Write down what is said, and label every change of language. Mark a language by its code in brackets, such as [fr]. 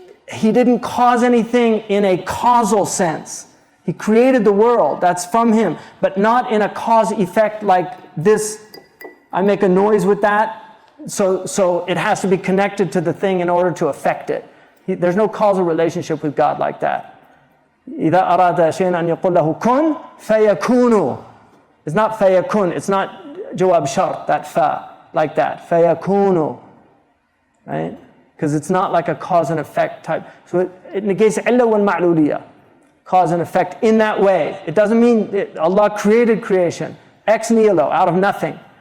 [en] He didn't cause anything in a causal sense. He created the world, that's from him, but not in a cause effect like this. I make a noise with that, so it has to be connected to the thing in order to affect it. There's no causal relationship with God like that. [ar] إِذَا أَرَادَ شَيْئًا أَنْ يَقُولَ لَهُ كُنْ فَيَكُونُ. [en] It's not فَيَكُن, it's not jawab shart, that fa, like that, فَيَكُونُ, right? Because it's not like a cause and effect type. So it negates illa wal ma'luliyah, cause and effect in that way. It doesn't mean Allah created creation, ex nihilo, out of nothing.